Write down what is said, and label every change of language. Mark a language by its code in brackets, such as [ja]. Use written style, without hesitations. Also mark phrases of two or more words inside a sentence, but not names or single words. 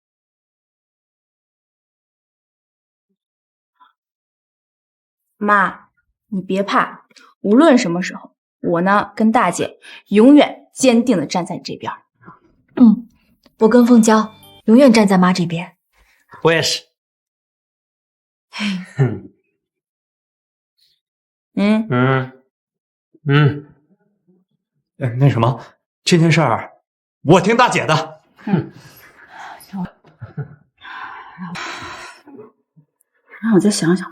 [zh] 媽，你別怕，無論什麼時候，我呢跟大姐永遠堅定的站在你這邊。我跟鳳嬌永遠站在媽這邊。我也是。那什麼，這件事兒我聽大姐的。讓我再想想吧。